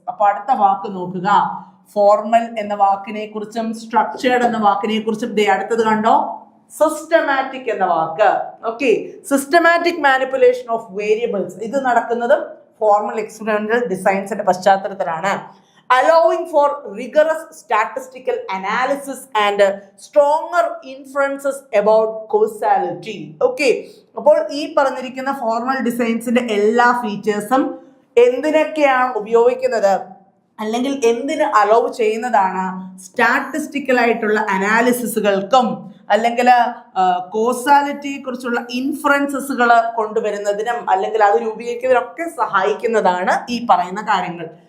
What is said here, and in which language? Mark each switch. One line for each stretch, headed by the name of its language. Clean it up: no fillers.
Malayalam: അപ്പൊ അടുത്ത വാക്ക് നോക്കുക. ഫോർമൽ എന്ന വാക്കിനെ കുറിച്ചും സ്ട്രക്ചേർഡ് എന്ന വാക്കിനെ കുറിച്ചും അടുത്തത് കണ്ടോ, സിസ്റ്റമാറ്റിക് എന്ന വാക്ക്. Okay,
English: systematic manipulation of variables
Malayalam: ഇത് നടക്കുന്നത് ഫോർമൽ എക്സ്പെരിമെന്റൽ ഡിസൈൻസിന്റെ പശ്ചാത്തലത്തിലാണ്.
English: allowing for rigorous statistical analysis and stronger inferences about causality.
Malayalam: Okay, അപ്പോൾ ഈ പറഞ്ഞിരിക്കുന്ന ഫോർമൽ ഡിസൈൻസിന്റെ എല്ലാ ഫീച്ചേഴ്സും എന്തിനൊക്കെയാണ് ഉപയോഗിക്കുന്നത് അല്ലെങ്കിൽ എന്തിന് അലോ ചെയ്യുന്നതാണ്? സ്റ്റാറ്റിസ്റ്റിക്കൽ ആയിട്ടുള്ള അനാലിസിസുകൾക്കും അല്ലെങ്കിൽ കോസാലിറ്റിയെ കുറിച്ചുള്ള ഇൻഫറൻസസുകൾ കൊണ്ടുവരുന്നതിനും അല്ലെങ്കിൽ അത് രൂപീകരിക്കുന്നതിനൊക്കെ സഹായിക്കുന്നതാണ് ഈ പറയുന്ന കാര്യങ്ങൾ.